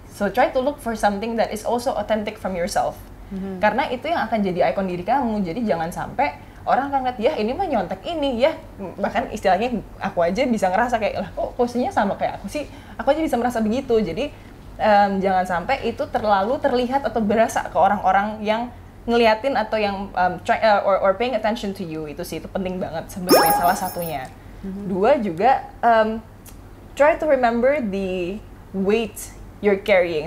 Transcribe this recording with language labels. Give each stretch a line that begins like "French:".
English: So try to look for something that is also authentic from yourself.
Indonesian: Karena itu yang akan jadi ikon diri kamu. Jadi jangan sampai orang akan ngeliat, ya ini mah nyontek ini ya, bahkan istilahnya aku aja bisa ngerasa kayak, lah kok posisinya sama kayak aku sih, aku aja bisa merasa begitu. Jadi jangan sampai itu terlalu terlihat atau berasa ke orang-orang yang ngeliatin atau yang
English: or paying attention to you.
Indonesian: Itu sih, itu penting banget sebenarnya, salah satunya. Dua juga,
English: try to remember the weight you're carrying.